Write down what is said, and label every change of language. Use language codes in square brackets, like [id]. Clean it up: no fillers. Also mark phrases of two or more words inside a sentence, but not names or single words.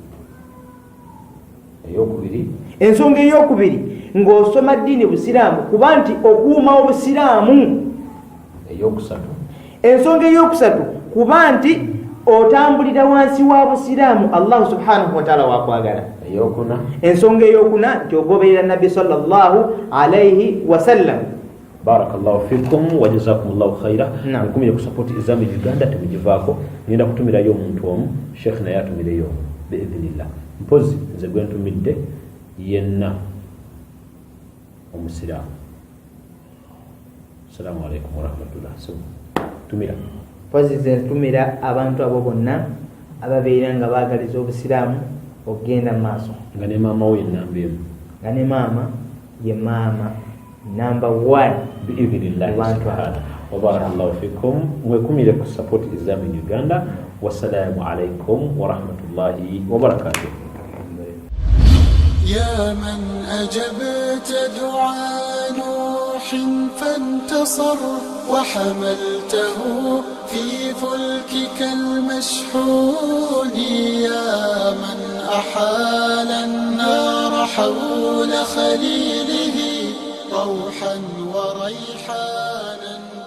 [lg] Ensonga ey'okubiri ng'osoma ddiini busiraamu kuba nti okuuma obusiraamu. Ensonga ey'okusatu kuba nti otambulira wansi wa busiraamu [ar] الله سبحانه وتعالى [lg] wakwagala. Ensonga ey'okuna nti ogoberera nabbi [ar] صلى الله عليه وسلم. بارك الله فيكم وجزاكم الله خيرا. [lg] Mukumire kusapoti Izami Uganda temugivaako. Ngenda kutumirayo omuntu omu Sheikh naye atumireyo biidhnillah. Mpozi nze gwe ntumidde yenna omusiraamu. [ar] السلام عليكم ورحمة الله. [lg] Tumira mpozi nze ntumira abantu abo bonna ababeera nga baagaliza obusiraamu okugenda mu maaso. Nga ne maama we ennamba emu. Nga ne maama ye maama number 1 [ar] بإذن الله سبحانه وبارك الله فيكم. [lg] Mwekumire ku support Izami Uganda. [ar] والسلام عليكم ورحمة الله وبركاته. يا من أجبت دعاء نوح فانتصر وحملته في فلكك المشحون يا من أحال النار حول خليله روحا وريحانا